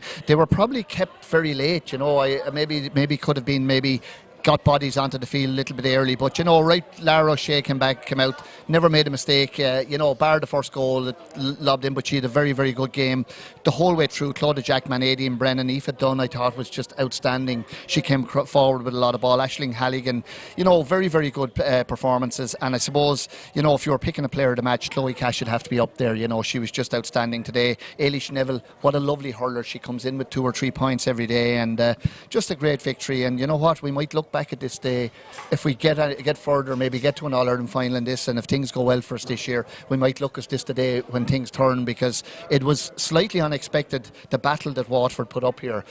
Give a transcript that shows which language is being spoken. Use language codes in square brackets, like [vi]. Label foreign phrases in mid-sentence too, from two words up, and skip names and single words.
[en] They were probably kept very late, maybe could have been got bodies onto the field a little bit early, but Lara O'Shea came out, never made a mistake, bar the first goal that lobbed in, but she had a very, very good game the whole way through. Claudia Jackman, Aideen Brennan, Aoife Dunn, I thought was just outstanding. She came forward with a lot of ball. Aisling Halligan, very, very good performances, and I suppose, if you were picking a player of the match, Chloe Cash should have to be up there. She was just outstanding today. Eilish Neville, what a lovely hurler. She comes in with 2 or 3 points every day, and just a great victory. And you know what, we might look look back at this day, if we get further, maybe get to an All-Ireland final in this, and if things go well for us this year, we might look at this today when things turn, because it was slightly unexpected, the battle that Waterford put up here.